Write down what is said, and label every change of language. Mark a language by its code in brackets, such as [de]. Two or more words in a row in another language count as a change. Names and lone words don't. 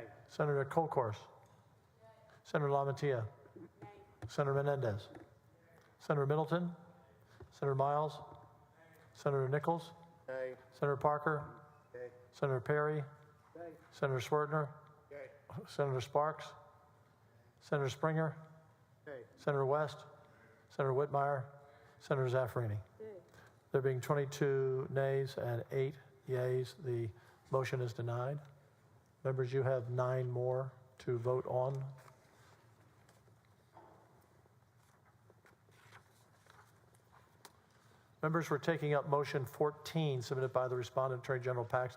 [en] Senator Colcourse, Senator LaMantia, Senator Menendez, Senator Middleton, Senator Miles, Senator Nichols, Nay. Senator Parker, Yay. Senator Perry, Yay. Senator Schwertner, Yay. Senator Sparks, Senator Springer, Yay. Senator West, Senator Whitmire, Senator Zaffarini. There being 22 nays and 8 yeas, the motion is denied. Members, you have 9 more to vote on. Members, we're taking up motion 14 submitted by the respondent, Attorney General Paxton.